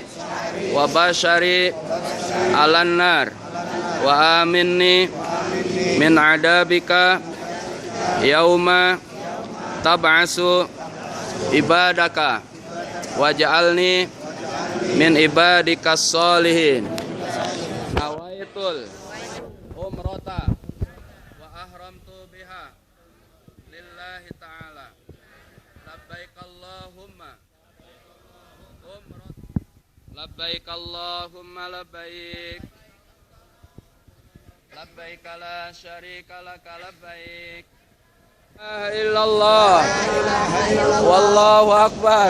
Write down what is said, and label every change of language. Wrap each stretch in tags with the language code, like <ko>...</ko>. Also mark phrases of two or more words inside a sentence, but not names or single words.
<ar>وبشري على النار وآمني من عذابك يوم تبعث عبادك واجعلني من عبادك الصالحين. نويت العمرة وأحرمت بها لله تعالى. لبيك اللهم عمرة. لبيك اللهم لبيك. لبيك لا شريك لك لبيك. لا إله إلا الله والله أكبر.</ar>